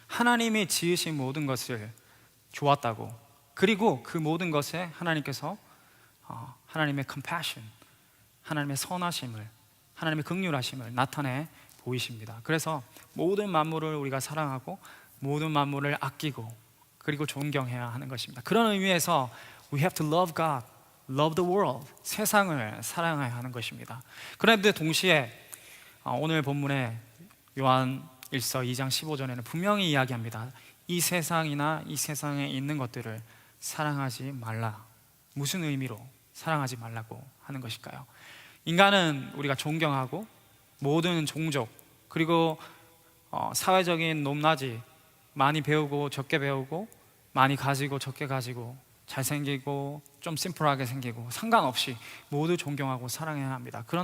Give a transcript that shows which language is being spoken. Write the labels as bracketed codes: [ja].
[ko] 하나님이 지으신 모든 것을 좋았다고, 그리고 그 모든 것에 하나님께서 하나님의 compassion, 하나님의 선하심을, 하나님의 긍휼하심을 나타내 보이십니다. 그래서 모든 만물을 우리가 사랑하고 모든 만물을 아끼고 그리고 존경해야 하는 것입니다. 그런 의미에서 [en] we have to love God, love the world, [ko] 세상을 사랑해야 하는 것입니다. 그런데 동시에 오늘 본문에 요한 1서 2장 15절에는 분명히 이야기합니다. 이 세상이나 이 세상에 있는 것들을 사랑하지 말라. 무슨 의미로 사랑하지 말라고 하는 것일까요? 인간은 우리가 존경하고 모든 종족, 그리고 사회적인 높낮이, 많이 배우고 적게 배우고, 많이 가지고 적게 가지고, 잘생기고 좀 심플하게 생기고 상관없이 모두 존경하고 사랑해야 합니다.